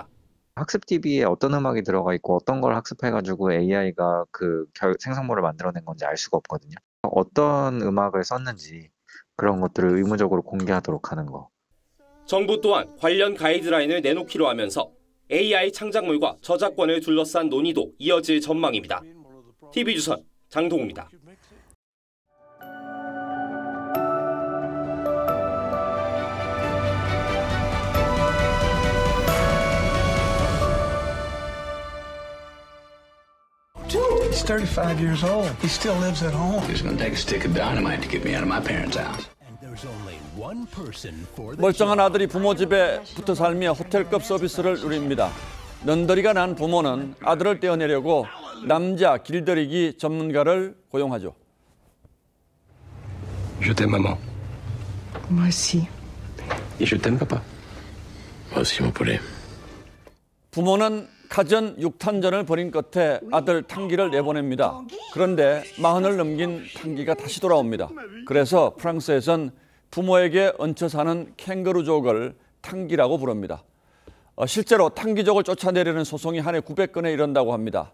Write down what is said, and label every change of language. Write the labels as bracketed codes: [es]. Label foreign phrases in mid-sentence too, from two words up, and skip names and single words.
[ko] 학습 DB에 어떤 음악이 들어가 있고 어떤 걸 학습해가지고 AI가 그 생성물을 만들어낸 건지 알 수가 없거든요. 어떤 음악을 썼는지 그런 것들을 의무적으로 공개하도록 하는 거. 정부 또한 관련 가이드라인을 내놓기로 하면서 AI 창작물과 저작권을 둘러싼 논의도 이어질 전망입니다. TV조선 장동우입니다. [en] He's 35 years old. He still lives at home. He's going to take a stick of dynamite to get me out of my parents' house. [ko] 멀쩡한 아들이 부모 집에 붙어 살며 호텔급 서비스를 누립니다. 넌더리가 난 부모는 아들을 떼어내려고 남자 길들이기 전문가를 고용하죠. [fr] Je t'aime, maman. Moi aussi. Et je t'aime, papa. Moi aussi, mon poulet. [ko] 부모는 가전 6탄전을 벌인 끝에 아들 탕기를 내보냅니다. 그런데 40을 넘긴 탕기가 다시 돌아옵니다. 그래서 프랑스에선 부모에게 얹혀 사는 캥거루족을 탕기라고 부릅니다. 실제로 탕기족을 쫓아내려는 소송이 한 해 900건에 이른다고 합니다.